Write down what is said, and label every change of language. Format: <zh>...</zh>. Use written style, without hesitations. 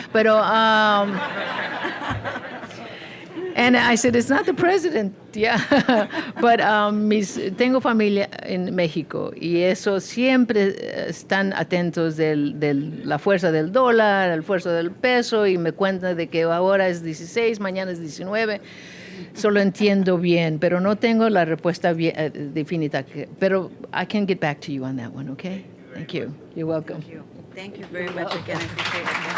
<es>Pero,</es> <en>and I said, it's not the president, yeah. But</en> <es>tengo familia en México, y eso siempre están atentos de la fuerza del dólar, la fuerza del peso, y me cuentan de que ahora es 16, mañana es 19. Solo entiendo bien, pero no tengo la respuesta definitiva. Pero</es> <en>I can get back to you on that one, okay? Thank you. You're welcome. Thank you. Thank you very much again. I appreciate it.</en>